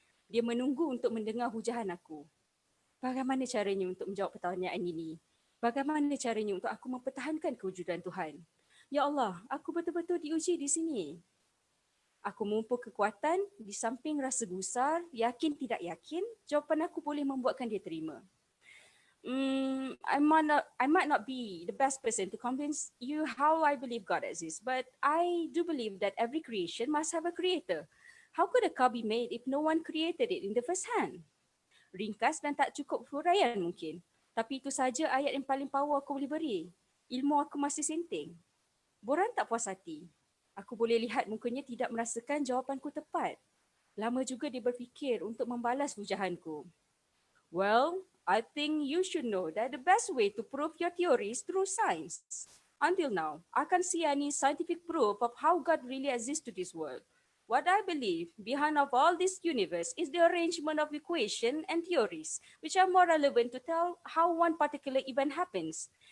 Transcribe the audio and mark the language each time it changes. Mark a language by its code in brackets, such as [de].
[ms] Dia menunggu untuk mendengar hujahan aku. Bagaimana caranya untuk menjawab pertanyaan ini? Bagaimana caranya untuk aku mempertahankan kewujudan Tuhan? Ya Allah, aku betul-betul diuji di sini. Aku memupuk kekuatan di samping rasa gusar, yakin tidak yakin, jawapan aku boleh membuatkan dia terima. [en] I might not be the best person to convince you how I believe God exists, but I do believe that every creation must have a creator. How could a car be made if no one created it in the first hand? [ms] Ringkas dan tak cukup huraian mungkin. Tapi itu saja ayat yang paling power aku boleh beri. Ilmu aku masih senting. Boran tak puas hati. Aku boleh lihat mukanya tidak merasakan jawapanku tepat. Lama juga dia berfikir untuk membalas hujahanku. [en] Well, I think you should know that the best way to prove your theory is through science. Until now, I can't see any scientific proof of how God really exists to this world. What I believe behind of all this universe is the arrangement of equations and theories, which are more relevant to tell how one particular event happens.